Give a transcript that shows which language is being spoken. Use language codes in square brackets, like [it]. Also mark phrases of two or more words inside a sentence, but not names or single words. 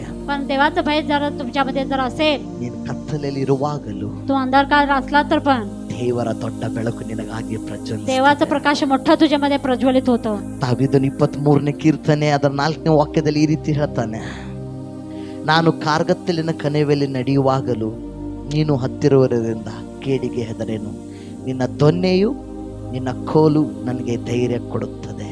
[mr] पण देवाचं भय जर तुमच्यामध्ये जर असेल, [kn] ನೀನು ಕತ್ತಲೆಯಲ್ಲಿ ಇರುವಾಗಲೂ [mr] तू अंधकार असला तर पण [kn] ದೇವರ ದೊಡ್ಡ ಬೆಳಕು ನಿನಗಾಗಿ ಪ್ರಜ್ವಲಿಸುತ್ತದೆ. [mr] देवाचं प्रकाश मोठा तुझ्यामध्ये प्रज्वलित होतं. [kn] दावीदನ 23ನೇ ಕೀರ್ತನೆ ಅದರ 4ನೇ ವಾಕ್ಯದಲ್ಲಿ ಈ ರೀತಿ ಹೇಳ್ತಾನೆ, ನಾನು ಕಾರ್ಗತ್ತಲಿನ ಕಣಿವೆಯಲ್ಲಿ ನಡೆಯುವಾಗಲೂ ನೀನು ಹತ್ತಿರುವುದರಿಂದ ಕೇಡಿಗೆ ಹೆದರೇನು, ನಿನ್ನ ದೊನ್ನೆಯು ನಿನ್ನ ಕೋಲು ನನಗೆ ಧೈರ್ಯ ಕೊಡುತ್ತದೆ.